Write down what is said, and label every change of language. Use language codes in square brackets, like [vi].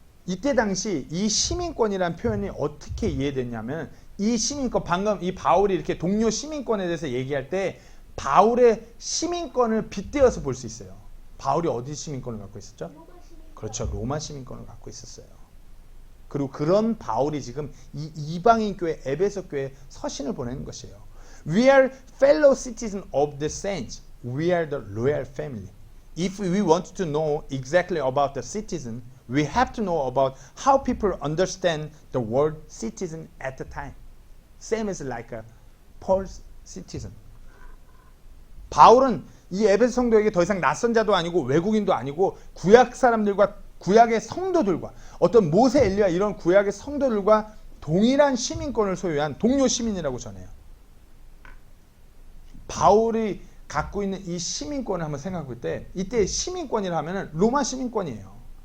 [ko] 이때 당시 이 시민권이라는 표현이 어떻게 이해됐냐면 이 시민권, 방금 이 바울이 이렇게 동료 시민권에 대해서 얘기할 때 바울의 시민권을 빗대어서 볼 수 있어요. 바울이 어디 시민권을 갖고 있었죠? 그렇죠. 로마 시민권을 갖고 있었어요. 그리고 그런 바울이 지금 이 이방인 교회 에베소 교회에 서신을 보내는 것이에요. [en] We are fellow citizens of the saints. We are the royal family. If we want to know exactly about the citizen, we have to know about how people understand the word citizen at the time. Same as like a Paul's citizen. [ko] 바울은 이 에베소 성도에게 더 이상 낯선 자도 아니고 외국인도 아니고 구약 사람들과 구약의 성도들과 어떤 모세 엘리야 이런 구약의 성도들과 동일한 시민권을 소유한 동료 시민이라고 전해요. 바울이 갖고 있는 이 시민권을 한번 생각해 볼 때 이때 시민권이라 하면은 로마 시민권이에요.